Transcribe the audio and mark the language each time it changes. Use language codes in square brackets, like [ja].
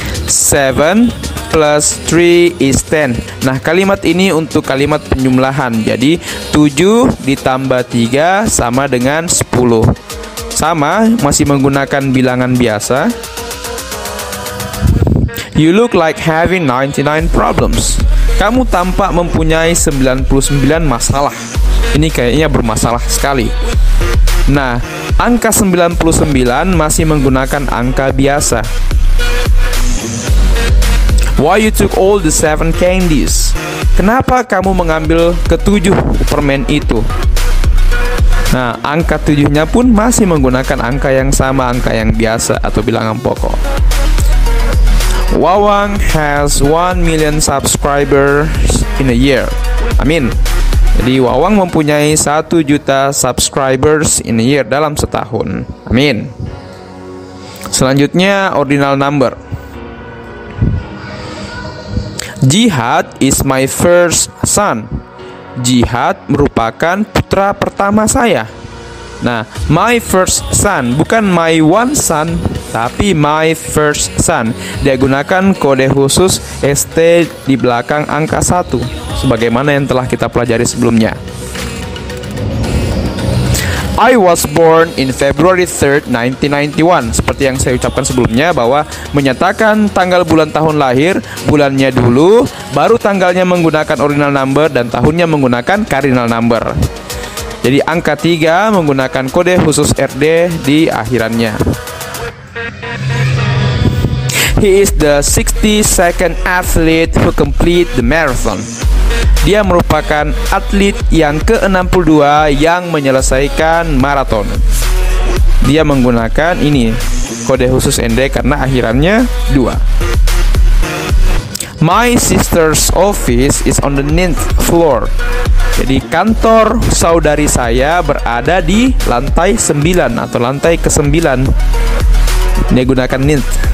[en] 7 plus 3 is 10. [id] Nah, kalimat ini untuk kalimat penjumlahan. Jadi 7 ditambah 3 sama dengan 10. Sama, masih menggunakan bilangan biasa. [en] You look like having 99 problems. [id] Kamu tampak mempunyai 99 masalah. Ini kayaknya bermasalah sekali. Nah, angka 99 masih menggunakan angka biasa. [en] Why you took all the 7 candies? [id] Kenapa kamu mengambil ke-7 permen itu? Nah, angka 7-nya pun masih menggunakan angka yang sama, angka yang biasa atau bilangan pokok. [en] Wawang has 1 million subscribers in a year. [id] Amin. Jadi Wawang mempunyai 1 juta [en] subscribers in a year [id] dalam setahun. Amin. Selanjutnya ordinal number. [en] Jihad is my first son. [id] Jihad merupakan putra pertama saya. Nah, [en] my first son, [id] bukan [en] my one son, [id] tapi [en] my first son. [id] Dia gunakan kode khusus ST di belakang angka 1, sebagaimana yang telah kita pelajari sebelumnya. [en] I was born in February 3rd, 1991. [id] Seperti yang saya ucapkan sebelumnya, bahwa menyatakan tanggal bulan tahun lahir, bulannya dulu, baru tanggalnya menggunakan ordinal number dan tahunnya menggunakan cardinal number. Jadi angka 3 menggunakan kode khusus RD di akhirannya. [en] He is the 62nd athlete who complete the marathon. [id] Dia merupakan atlet yang ke-62 yang menyelesaikan maraton. Dia menggunakan ini, kode khusus ND karena akhirannya 2. [en] My sister's office is on the 9th floor. [id] Jadi kantor saudari saya berada di lantai 9 atau lantai ke-9. Dia gunakan 9th.